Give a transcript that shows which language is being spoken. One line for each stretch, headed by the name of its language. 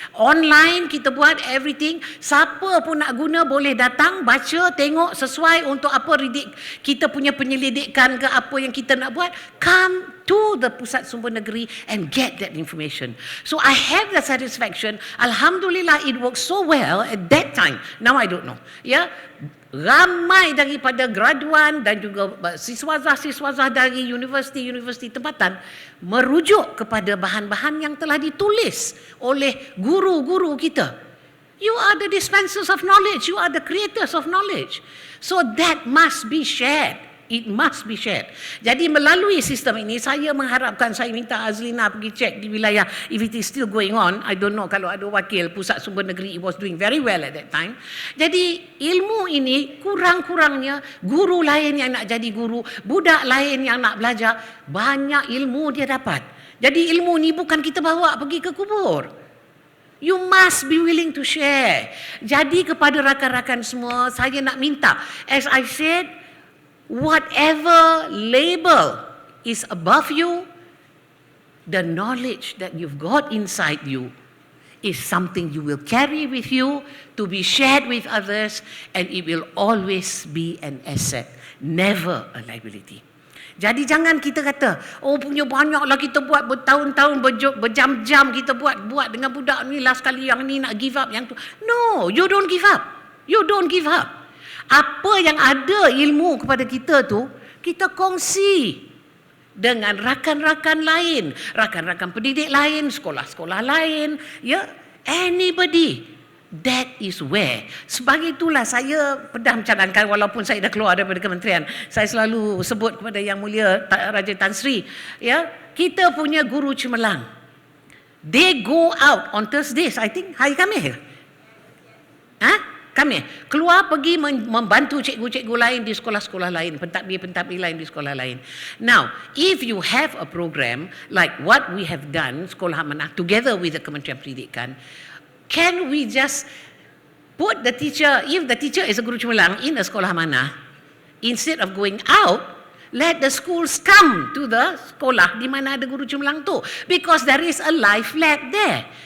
Malay: Online, kita buat everything. Siapa pun nak guna boleh datang, baca, tengok sesuai untuk apa kita punya penyelidikan ke apa yang kita nak buat.
English: Come to the Pusat Sumber Negeri and get that information. So I have the satisfaction. Alhamdulillah, it works so well at that time. Now I don't know. Ya.
Malay: Ramai daripada graduan dan juga siswazah dari universiti-universiti tempatan merujuk kepada bahan-bahan yang telah ditulis oleh guru-guru kita.
English: You are the dispensers of knowledge. You are the creators of knowledge. So that must be shared. It must be shared.
Malay: Jadi melalui sistem ini, saya mengharapkan, saya minta Azlina pergi cek di wilayah
English: if it is still going on. I don't know,
Malay: kalau ada wakil
English: Pusat Sumber Negeri, it was doing very well at that time.
Malay: Jadi ilmu ini kurang-kurangnya guru lain yang nak jadi guru, budak lain yang nak belajar, banyak ilmu dia dapat. Jadi ilmu ni bukan kita bawa pergi ke kubur.
English: You must be willing to share.
Malay: Jadi kepada rakan-rakan semua, saya nak minta,
English: as I said, whatever label is above you, the knowledge that you've got inside you is something you will carry with you to be shared with others, and it will always be an asset, never a liability.
Malay: Jadi jangan kita kata, oh punya banyaklah kita buat bertahun-tahun, berjam-jam kita buat dengan budak ni, last kali yang ni nak give up, yang tu.
English: No, you don't give up.
Malay: You don't give up. Apa yang ada ilmu kepada kita tu, kita kongsi dengan rakan-rakan lain, rakan-rakan pendidik lain, sekolah-sekolah lain, ya, anybody.
English: That is where.
Malay: Sebagai itulah saya pernah mencadangkan, walaupun saya dah keluar daripada kementerian, saya selalu sebut kepada Yang Mulia Raja Tan Sri, ya, kita punya guru cemerlang.
English: They go out on Thursdays, I think
Malay: hari Khamis. Kami keluar pergi membantu cikgu-cikgu lain di sekolah-sekolah lain, pentadbir-pentadbir lain di sekolah lain.
English: Now, if you have a program like what we have done, Sekolah Amanah, together with the Kementerian Pendidikan, can we just put the teacher, if the teacher is a guru cemerlang in a Sekolah Amanah, instead of going out, let the schools come to the
Malay: sekolah di mana ada guru cemerlang tu,
English: because there is a live lab there.